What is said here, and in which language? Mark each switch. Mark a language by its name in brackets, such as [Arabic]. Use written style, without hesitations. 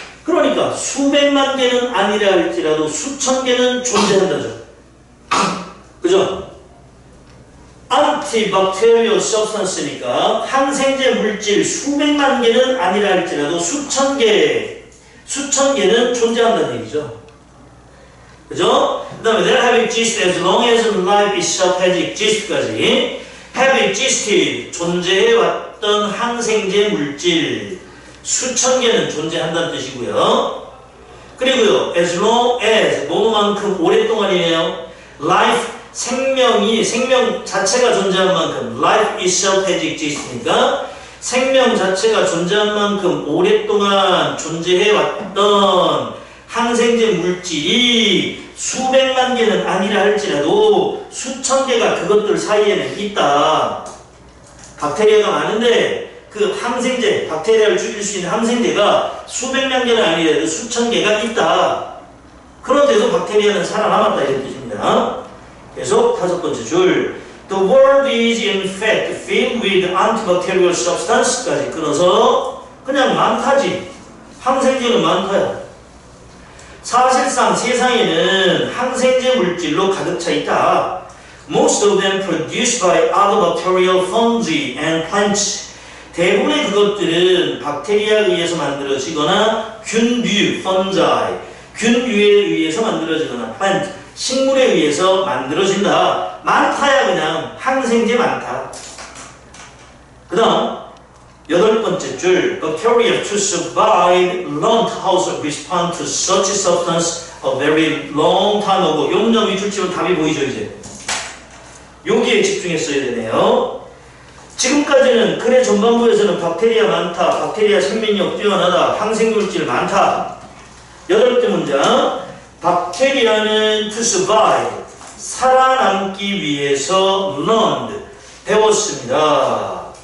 [Korean] 그러니까 수백만 개는 아니라 할지라도 수천 개는 존재한다죠. 그죠? antibacterial substance니까 항생제 물질 수백만 개는 아니라 할지라도 수천 개는 존재한다는 얘기죠. 그죠? 그 다음에 [English] they'll have existed as long as life itself has existed [Korean] 까지 have existed 존재해왔던 항생제 물질 수천 개는 존재한다는 뜻이고요. 그리고요 [English] as long as [Korean] 뭐만큼 오랫동안이네요. life 생명 자체가 존재한 만큼 [English] life itself has existed [Korean] 니까 생명 자체가 존재한 만큼 오랫동안 존재해왔던 항생제 물질이 수백만 개는 아니라 할지라도 수천 개가 그것들 사이에는 있다. 박테리아가 많은데 그 항생제, 박테리아를 죽일 수 있는 항생제가 수백만 개는 아니라도 수천 개가 있다. 그런데도 박테리아는 살아남았다 이런 뜻입니다. 계속 다섯 번째 줄 [English] The world is in fact filled with antibacterial substance까지 [Korean] 끊어서 그냥 많다지. 항생제는 많다야. 사실상 세상에는 항생제 물질로 가득 차 있다. [English] Most of them produced by other bacterial fungi and plants. [Korean] 대부분의 그것들은 박테리아에 의해서 만들어지거나 균류, fungi, 균류에 의해서 만들어지거나 plant, 식물에 의해서 만들어진다. 많다야 그냥 항생제 많다. 그 다음 여덟 번째 줄 [English] Bacteria to survive learned how to respond to such substance a very long time ago. [Korean] 용정 위줄 치면 답이 보이죠 이제. 여기에 집중했어야 되네요. 지금까지는 글의 전반부에서는 박테리아 많다, 박테리아 생명력 뛰어나다, 항생물질 많다. 여덟 번째 문장 박테리아는 [English] to survive [Korean] 살아남기 위해서 learned 배웠습니다.